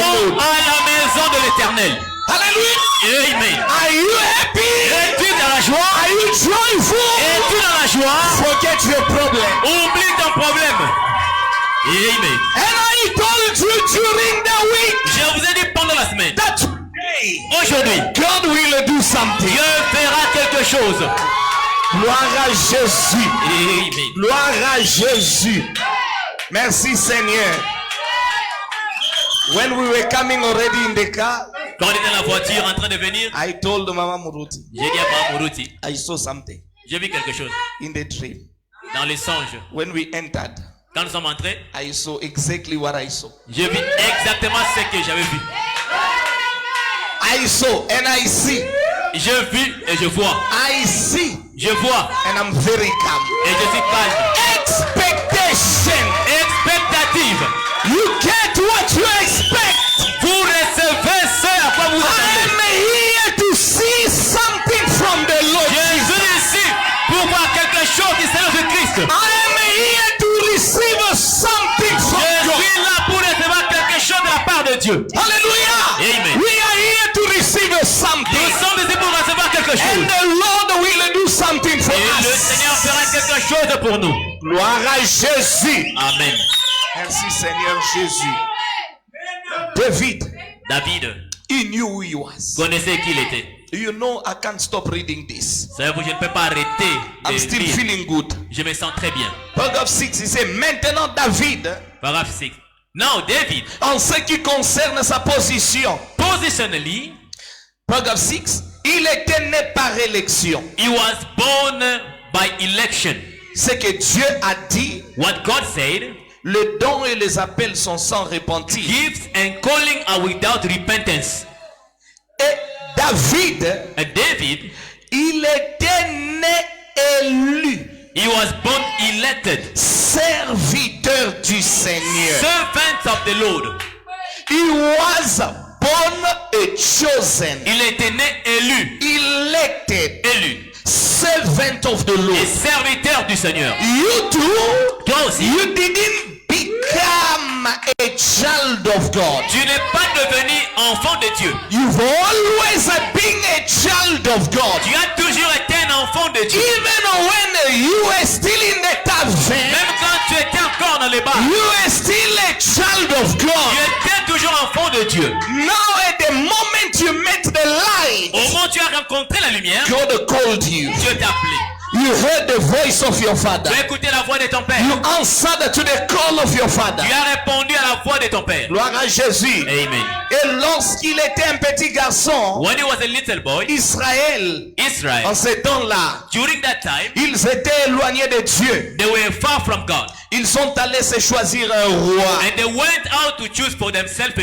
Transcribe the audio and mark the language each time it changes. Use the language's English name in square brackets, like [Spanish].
[French] allons [English] Lord. [French] à la maison de l'Éternel. [English] Hallelujah. Amen. Are you happy? [French] Es-tu dans la joie? [English] Are you joyful? [French] Es-tu dans la joie? [English] Forget your problem. [French] Oublie ton problème. Amen. [English] And I told you during the week [French] Je vous ai dit pendant la semaine, [English] that today [French] aujourd'hui, [English] God will do something. [French] Dieu fera quelque chose. Gloire à Jésus. Amen. Gloire à Jésus. Merci Seigneur. [English] When we were coming already in the car, [French] Quand on était dans la voiture en train de venir, [English] I told Mama Muruti, [French] j'ai dit à Mme Moruti, [English] I saw something [French] j'ai vu quelque chose [English] in the dream. [French] dans les songes. [English] When we entered, [French] Quand nous sommes entrés, [English] I saw exactly what I saw. [French] j'ai vu exactement ce que j'avais vu. [English] I saw and I see. [French] Je vis et je vois. [English] I see [French] Je vois [English] and I'm very calm. [French] et je suis calme. [English] Expectation. [French] Expectative. [English] You get what you expect. [French] Vous recevez ce à quoi vous [English] I [French] attendez. [English] am here to see something from the Lord. [French] Je suis venu ici pour voir quelque chose du Seigneur Jésus-Christ. [English] I am here to receive something from [French] Je [English] God. [French] suis là pour recevoir quelque chose de la part de Dieu. [English] Hallelujah. Amen. We are here to receive something. [French] Nous sommes ici pour recevoir quelque [English] And [French] chose. [English] the Lord will do something for [French] Et le [English] us. [French] Seigneur fera quelque chose pour nous. Gloire à Jésus. Amen. Merci Seigneur Jésus. David, David [English] he knew who he was. [French] connaissait qui il était. [English] You know, I can't stop reading this. [French] Savez-vous, je ne peux pas arrêter [English] I'm [French] de [English] still [French] lire. [English] feeling good. [French] Je me sens très bien. Paragraphe 6, il dit, maintenant David, [English] Paragraphe 6. Now David, [French] en ce qui concerne sa position. [English] positionally, [French] Paragraphe 6, il était né par élection. [English] he was born by election. [French] Ce que Dieu a dit, [English] What God said, [French] les dons et les appels sont sans repentir. [English] gifts and calling are without repentance. [French] Et David, [English] And David, [French] il était né élu, [English] he was born elected, [French] serviteur du Seigneur. [English] servant of the Lord. He was born and chosen, [French] Il était né élu, [English] elected, [French] élu, [English] servant of the [French] et [English] Lord. [French] serviteur du Seigneur. [English] You too, [French] Toi aussi, [English] you didn't become a child of God. [French] tu n'es pas devenu enfant de Dieu. [English] You've always been a child of God. [French] Tu as toujours été un enfant de Dieu. [English] Even when you were still in the tavern, [French] Même quand tu étais encore dans les bars, [English] you were still a child of [French] tu [English] God. [French] étais toujours enfant de Dieu. [English] Now at the moment you met the light, [French] Au moment où tu as rencontré la lumière, [English] God called you. [French] Dieu t'a appelé. [English] You heard the voice of your father. [French] Tu as écouté la voix de ton père. [English] You answered to the call of your father. [French] Tu as répondu à la voix de ton père. Gloire à Jésus. Amen. Et lorsqu'il était un petit garçon, [English] When he was a little boy, [French] Israël, en [English] Israel, [French] ce temps-là, [English] during that time, [French] ils étaient éloignés de Dieu. [English] they were far from God. [French] Ils sont allés se choisir un roi. [English] And they went out to choose for themselves a